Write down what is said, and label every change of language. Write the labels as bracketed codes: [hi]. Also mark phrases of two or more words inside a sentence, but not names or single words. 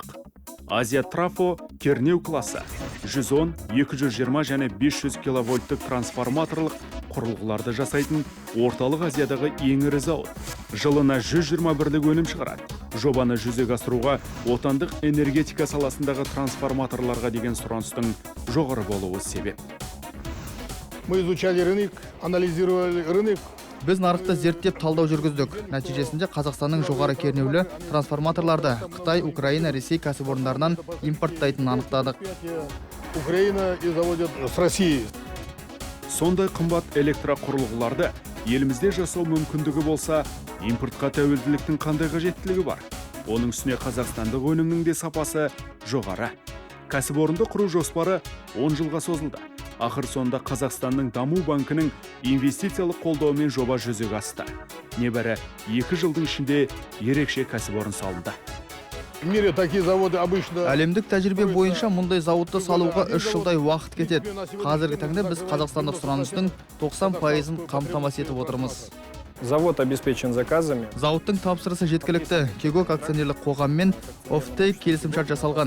[kk] Азия Трафо кернеу класы. 110, 220 және 500 киловольттық трансформаторлық құрылғыларды жасайтын орталық Азиядағы ең ірі зауыт. Жылына 121 өнім шығарады. Жобаны жүзеге асыруға отандық энергетика саласындағы трансформаторларға деген сұраныстың жоғары болуы себеп. [ru] Мы изучали рынок, анализировали рынок. [kk] Біз нарықты зерттеп талдау жүргіздік. Нәтижесінде Қазақстанның жоғары кернеулі трансформаторларды Қытай, Украина, Ресей кәсіпорындарынан импорттайтынын анықтадық. [ru] Украина и заводят с России. [kk] Сондай қымбат электрақұрылғыларды елімізде жасау мүмкіндігі болса, импортқа тәуелділіктің қандай қажеттілігі бар? Оның үстіне қазақстандық өнімнің де сапасы жоғары. Кәсіпорынды құру жоспары 10 жылға созылды. Ақыр соңында Қазақстанның даму банкінің инвестициялық қолдауымен жоба жүзеге асты. Небәрі 2 жылдың ішінде ерекше кәсіпорын салынды. [ru] В мире такие заводы обычно... [kk] Әлемдік тәжірибе бойынша мұндай зауытты салуға 3 жылдай уақыт кетеді. Қазіргі таңда біз қазақстандық сұраныстың 90%-ын қамтамасыз етіп отырмыз. [ru] Завод обеспечен заказами. [kk] Зауыттың тапсырысы жеткілікті. Кегок акционерлік қоғаммен офтейк келісімшарт жасалған.